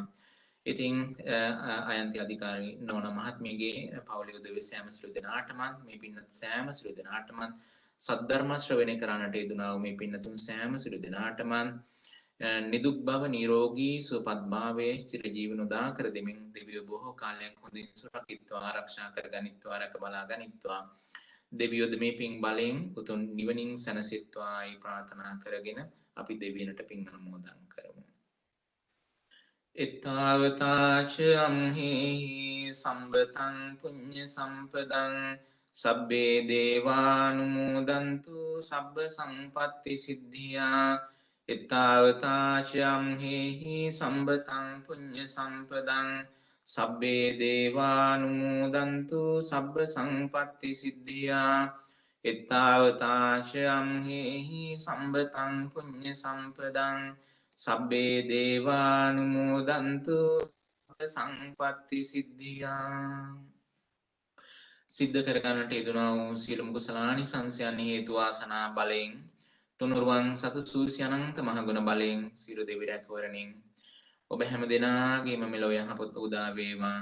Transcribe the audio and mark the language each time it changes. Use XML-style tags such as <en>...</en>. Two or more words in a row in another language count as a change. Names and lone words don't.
<si>ඉතින් අයන්ති අධිකාරී නෝන මහත්මියගේ පවුලේ උදවිය සෑම සියලු දෙනාටම මේ පින්නත් සෑම සියලු දෙනාටම සද්ධර්ම ශ්‍රවණය කරන්නට යෙදුනා වූ මේ පින්නතුන් සෑම සියලු දෙනාටම නිදුක් බව නිරෝගී සුවපත් භාවයේ චිර ජීවන උදා කර දෙමින් දෙවියෝ බොහෝ කාලයක් හොඳින් සුරකිත්වා ආරක්ෂා කර ගනිත්වා රැක බලා ගනිත්වා. දෙවියෝද මේ පින් බලයෙන් උතුම් නිවනින් සැනසෙත්වායි ප්‍රාර්ථනා කරගෙන අපි දෙවියන්ට පින් අනුමෝදන් කරමු.</si> <pi>එත්තාවතාච අම්හි සම්බතං පුඤ්ඤ සම්පදං සබ්බේ දේවානුමෝදන්තු සබ්බ සම්පත්ති සිද්ධියා. එත්තාවතාච අම්හි සම්බතං පුඤ්ඤ සම්පදං සබ්බේ දේවානුමෝදන්තු සබ්බ සම්පත්ති සිද්ධියා. එත්තාවතාච අම්හි සම්බතං පුඤ්ඤ සම්පදං සබ්බේ දේවානුමෝදන්තු සම්පත්ති සිද්ධියා.</pi> <si>සිද්ධ කරගන්නට යෙදුනා වූ සියලුම කුසලානිසංසයන් හේතු වාසනා බලයෙන් තුනුරුවන් සතු සූර්ය අනන්ත මහගුණ බලයෙන් සියලු දෙවි රැකවරණින් ඔබ හැම දෙනාගේම මෙලොව යහපත උදා වේවා.</si>